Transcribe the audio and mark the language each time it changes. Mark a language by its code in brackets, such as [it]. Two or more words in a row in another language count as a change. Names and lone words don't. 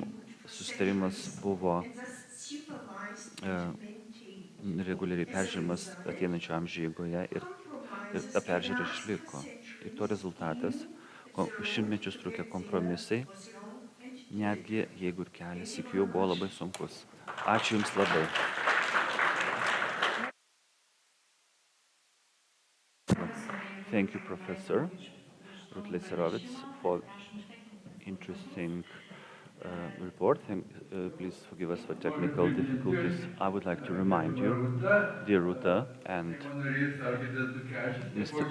[lt] Susitarimas buvo reguliariai peržiūrimas ateinančio amžiaus eigoje ir ta peržiūra išliko. Ir to rezultatas šimtmečius trukę kompromisai, netgi jeigu ir kelias iki jų buvo labai sunkus. Ačiū Jums labai. [en] Thank you, Professor Rutleserovitz, for interesting report. Please forgive us for technical difficulties. I would like to remind you, dear Ruta and Mr.